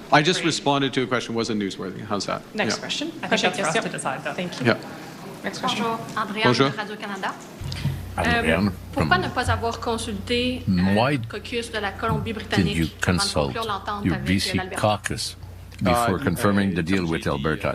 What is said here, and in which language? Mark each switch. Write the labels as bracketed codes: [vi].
[en] I just responded to a question, wasn't newsworthy. How's that? Next question. I think that's for us to decide, though. Thank you. Yeah. Next question. [fr] Bonjour, Adrienne de Radio-Canada. Pourquoi ne pas avoir consulté le caucus de la Colombie-Britannique [en] did you consult your BC caucus before confirming the deal with Alberta?